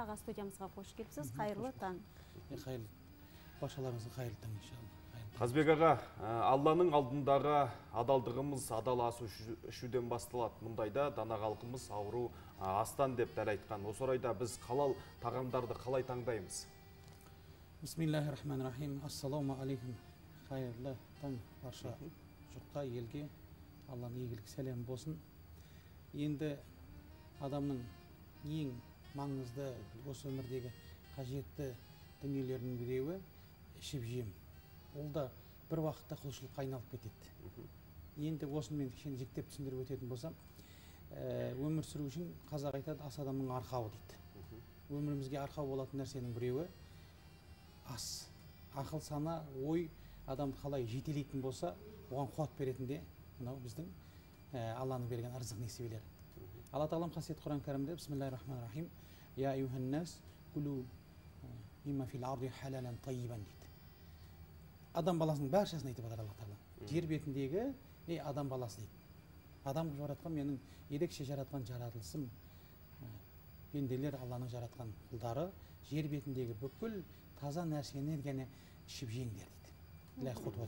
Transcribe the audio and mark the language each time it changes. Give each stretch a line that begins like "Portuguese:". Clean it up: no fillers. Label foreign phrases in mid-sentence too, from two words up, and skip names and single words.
Kazakh: Аға, студиямызға қош келіпсіз. Қайырлы таң. Баршаларыңыздың қайырлы таң иншалла. Қазбек аға, Алланың алдындағы адалдығымыз адал асу ішуден басталады. Мұндайда дана халқымыз ауру астан деп дәл айтқан. Осы орайда біз халал тағамдарды қалай таңдаймыз?
Arabic: بسم الله الرحمن الرحيم. السلام عليكم.
Kazakh: Қайырлы таң барша жұртқа, елге. Алланың игілік сәлем болсын. Енді адамның ең маңызды осы өмірдегі қажетті дүниелердің біреуі ішіп жем. Ол да бір уақытта құлшылыққа айналып кетеді. Енді осыны мен кішкене жіктеп түсіндіріп өтетін болсам, өмір сүру үшін қазақ айтады, ас адамның арқауы дейді. Өмірімізге арқау болатын нәрсенің біреуі ас. Ақыл, сана, ой адамды қалай жетелейтін болса, оған қуат беретін де мынау біздің Алланың берген ырзық несібелері. Алла тағалам қасиетті Құран кәрімде
Arabic: بسم الله الرحمن الرحيم. يا أيها الناس كلوا مما في الأرض حلالا طيبا дейді.
Kazakh: Адам баласының баршасын айтып жатыр Алла тағала. Жер бетіндегі адам баласы дейді. Адам жаратқан менің ерекше жаратқан жаратылысым. Пенделер Алланың жаратқан құлдары, жер бетіндегі бүкіл таза нәрсені гәне ішіп жеңдер дейді.